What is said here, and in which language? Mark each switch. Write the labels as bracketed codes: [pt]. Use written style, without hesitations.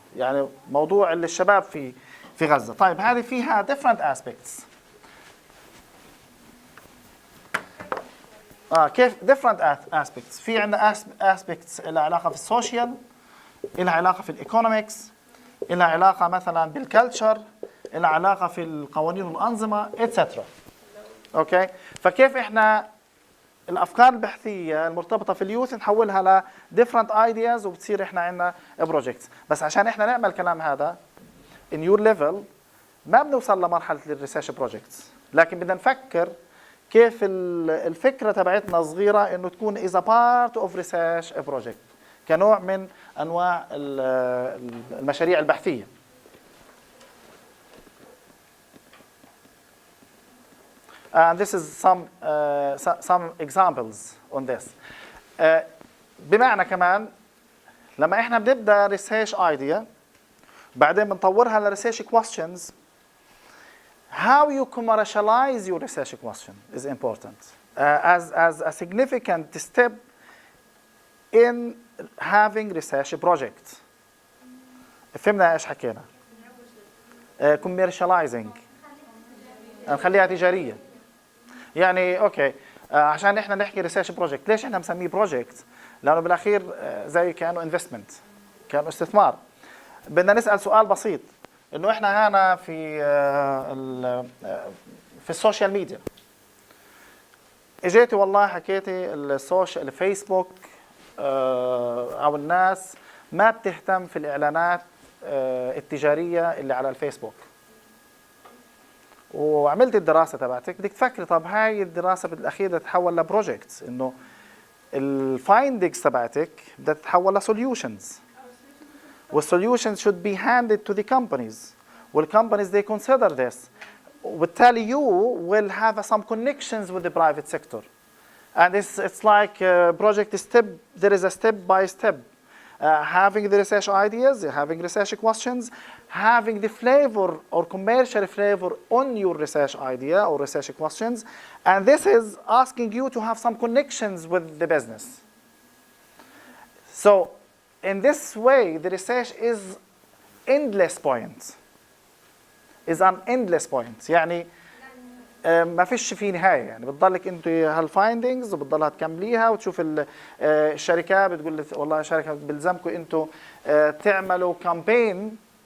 [ar] يعني موضوع الشباب في غزه. طيب هذه فيها [en] different aspects. كيف different aspects. [ar] في عندنا aspects لها علاقة في السوشيال، لها علاقة في الايكونومكس، لها علاقة مثلا بالكالتشر، لها علاقة في القوانين والأنظمة etc. اوكي فكيف احنا الافكار البحثية المرتبطة في اليوث نحولها ل [en] different ideas [ar] وبتصير احنا عندنا projects. بس عشان احنا نعمل الكلام هذا [en] in your level [ar] ما بنوصل لمرحلة الريسيرش projects لكن بدنا نفكر كيف الفكرة تبعتنا صغيرة إنه تكون [en] is a part of research project [ar] كنوع من أنواع المشاريع البحثية. [en] And this is some examples on this. [ar] بمعنى كمان لما إحنا بنبدأ research idea بعدين بنطورها ل research questions. [en] How you commercialize your research question is important as a significant step in having research project. [ar] فهمنا ايش حكينا؟ commercializing نخليها تجارية. يعني اوكي عشان احنا نحكي research project ليش احنا مسميه project؟ لأنه بالأخير زي كأنه investment كأنه استثمار. بدنا نسأل سؤال بسيط انه احنا هنا في السوشيال ميديا اجيتي والله حكيتي الفيسبوك او الناس ما بتهتم في الاعلانات التجاريه اللي على الفيسبوك وعملت الدراسه تبعتك بدك تفكري طب هاي الدراسه بالاخير تتحول لبروجكت انه الفايندنجز تبعتك بدها تتحول لسوليوشنز وال [en] solutions should be handed to the companies. والcompanies they consider this. وبالتالي you will have some connections with the private sector. And it's like project step. There is a step by step. Having the research ideas, having research questions, having the flavor or commercial flavor on your research idea or research questions, and this is asking you to have some connections with the business. So. In this way, the research is endless point. Is an endless point. [ar] يعني ما فيش فيه نهاية. يعني بتضلك أنت هالفايندينجز وبتضلها تكمليها وتشوف الشركة بتقول والله شركة بلزمكم أنتم تعملوا كامبين